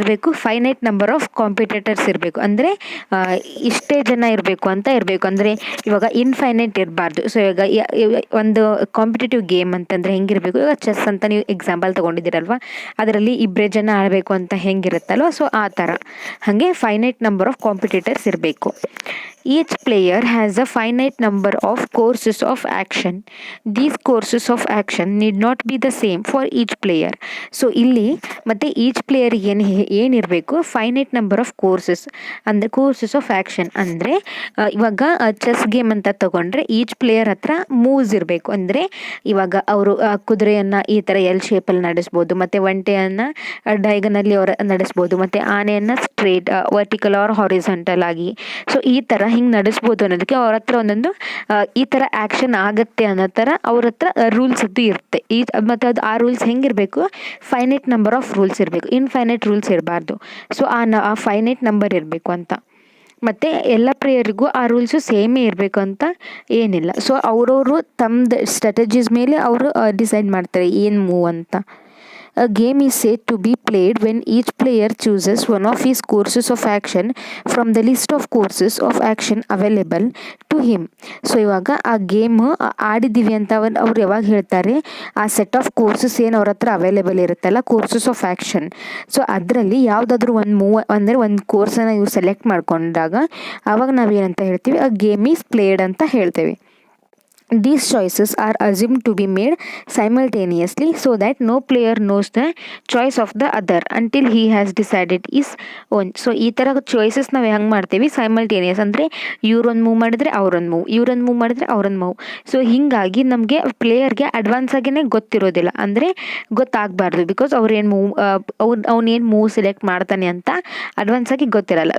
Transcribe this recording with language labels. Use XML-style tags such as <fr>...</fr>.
<kn>ಏನಿರಬೇಕು,</kn> <en>finite number of competitors</en> <kn>ಇರಬೇಕು. ಅಂದರೆ ಇಷ್ಟೇ ಜನ ಇರಬೇಕು ಅಂತ ಇರಬೇಕು. ಅಂದರೆ ಇವಾಗ ಇನ್ಫೈನೈಟ್ ಇರಬಾರ್ದು. ಸೊ ಇವಾಗ ಒಂದು ಕಾಂಪಿಟೇಟಿವ್ ಗೇಮ್ ಅಂತಂದರೆ ಹೆಂಗಿರಬೇಕು, ಇವಾಗ ಚೆಸ್ ಅಂತ ನೀವು ಎಕ್ಸಾಂಪಲ್ ತೊಗೊಂಡಿದ್ದೀರಲ್ವ, ಅದರಲ್ಲಿ ಇಬ್ಬರೇ ಜನ ಆಡಬೇಕು ಅಂತ ಹೆಂಗಿರುತ್ತಲ್ವ, ಸೊ ಆ ಥರ ಹಾಗೆ</kn> <en>finite number of competitors</en> <kn>ಇರಬೇಕು.</kn> <en>Each player has a finite number of courses of action. These courses of action need not be the same for each player.</en> <kn>So ಇಲ್ಲಿ ಮತ್ತು ಈಚ್ ಪ್ಲೇಯರಿಗೆ ಏನಿರಬೇಕು, ಫೈನೈಟ್ ನಂಬರ್ ಆಫ್ ಕೋರ್ಸಸ್ ಅಂದರೆ courses of action. ಅಂದರೆ ಇವಾಗ chess game ಅಂತ ತಗೊಂಡ್ರೆ each player ಹತ್ರ moves ಇರಬೇಕು. ಅಂದರೆ ಇವಾಗ ಅವರು ಕುದುರೆಯನ್ನು ಈ ಥರ ಎಲ್ ಶೇಪಲ್ಲಿ ನಡೆಸ್ಬೋದು, ಮತ್ತು ಒಂಟೆಯನ್ನು ಡೈಗನಲ್ಲಿ ಅವರ ನಡೆಸ್ಬೋದು, ಮತ್ತು ಆನೆಯನ್ನು</kn> <en>straight vertical or horizontal</en> <kn>ಆಗಿ. ಸೊ ಈ ಥರ ಹಿಂಗೆ ನಡೆಸ್ಬೋದು ಅನ್ನೋದಕ್ಕೆ ಅವ್ರ ಹತ್ರ ಒಂದೊಂದು ಈ ಥರ ಆ್ಯಕ್ಷನ್ ಆಗುತ್ತೆ ಅನ್ನೋ ಥರ ಅವ್ರ ಹತ್ರ ರೂಲ್ಸ್ ಅದು ಇರುತ್ತೆ. ಮತ್ತು ಅದು ಆ rules ಹೆಂಗಿರಬೇಕು,</kn> <en>finite number of rules</en> <kn>ಇರಬೇಕು, ಇನ್ಫೈನೈಟ್ ರೂಲ್ಸ್ ಇರಬಾರ್ದು. ಸೊ ಆ ಫೈನೈಟ್ ನಂಬರ್ ಇರಬೇಕು ಅಂತ. ಮತ್ತು ಎಲ್ಲ ಪ್ಲೇಯರಿಗೂ ಆ ರೂಲ್ಸು ಸೇಮೇ ಇರಬೇಕು ಅಂತ ಏನಿಲ್ಲ. ಸೊ ಅವರವರು ತಮ್ಮದು ಸ್ಟ್ರಾಟಜೀಸ್ ಮೇಲೆ ಅವರು ಡಿಸೈಡ್ ಮಾಡ್ತಾರೆ ಏನು ಮೂವ್ ಅಂತ.</kn> <en>A game is said to be played when each player chooses one of his courses of action from the list of courses of action available to him.</en> <kn>So ಇವಾಗ ಆ game ಆಡಿದ್ದೀವಿ ಅಂತ ಅವ್ರು ಯಾವಾಗ ಹೇಳ್ತಾರೆ, ಆ ಸೆಟ್ ಆಫ್ ಕೋರ್ಸಸ್ ಏನು ಅವ್ರ ಹತ್ರ ಅವೈಲೇಬಲ್ ಇರುತ್ತಲ್ಲ, ಕೋರ್ಸಸ್ ಆಫ್ ಆ್ಯಕ್ಷನ್. ಸೊ ಅದರಲ್ಲಿ ಯಾವುದಾದ್ರೂ ಒಂದು ಅಂದರೆ ಒಂದು ಕೋರ್ಸನ್ನು ಇವ್ರು ಸೆಲೆಕ್ಟ್ ಮಾಡ್ಕೊಂಡಾಗ ಆವಾಗ ನಾವೇನಂತ ಹೇಳ್ತೀವಿ, ಆ</kn> <en>game is played</en> <kn>ಅಂತ ಹೇಳ್ತೇವೆ.</kn> <en>These choices are assumed to be made simultaneously so that no player knows the choice of the other until he has decided his own.</en> <kn>So ಈ ಥರ ಚಾಯ್ಸಸ್ ನಾವು ಹೆಂಗೆ ಮಾಡ್ತೀವಿ, ಸೈಮಲ್ಟೇನಿಯಸ್. ಅಂದರೆ ಇವ್ರೊಂದು ಮೂವ್ ಮಾಡಿದರೆ ಅವ್ರೊಂದು move, ಇವ್ರೊಂದು move ಮಾಡಿದರೆ ಅವ್ರೊಂದು ಮೂವ್. ಸೊ ಹೀಗಾಗಿ ನಮಗೆ ಪ್ಲೇಯರ್ಗೆ ಅಡ್ವಾನ್ಸ್ ಆಗಿಯೇ ಗೊತ್ತಿರೋದಿಲ್ಲ, ಅಂದರೆ ಗೊತ್ತಾಗಬಾರ್ದು. ಬಿಕಾಸ್ ಅವ್ರೇನು ಮೂವ್ ಅವನೇನು ಮೂವ್ ಸೆಲೆಕ್ಟ್ ಮಾಡ್ತಾನೆ ಅಂತ ಅಡ್ವಾನ್ಸ್ ಆಗಿ ಗೊತ್ತಿರಲ್ಲ.</kn>